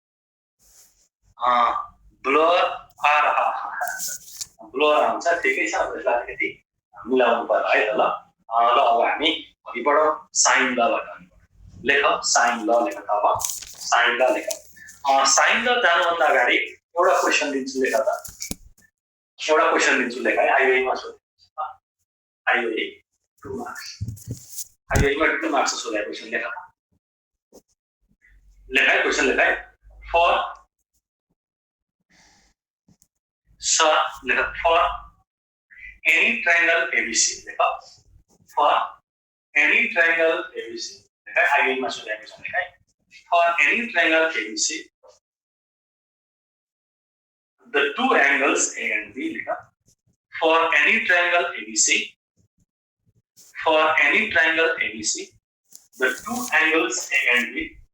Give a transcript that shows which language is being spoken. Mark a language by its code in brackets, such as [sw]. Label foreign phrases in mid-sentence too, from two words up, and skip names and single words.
[ne] ब्लर आउँछ ठिकै छ यसलाई अलिकति मिलाउनु पर्यो है त ल अब हामी अघि बढौँ साइन ल लेख साइन ल लेख अब साइन ल लेख साइन ल जानुभन्दा अगाडि एउटा क्वेसन दिन्छु लेख त एउटा क्वेसन दिन्छु लेख है आइओईमा सोधेको आइओई 2 मार्क्स आइओईमा 2 मार्क्स सोधेको क्वेसन लेख है क्वेसन लेख है [en] for any triangle ABC लेख for any triangle ABC [ne] आइए में सोधेको छ है [en] for any triangle ABC the two angles A and B लेखा for any triangle ABC the two angles A and B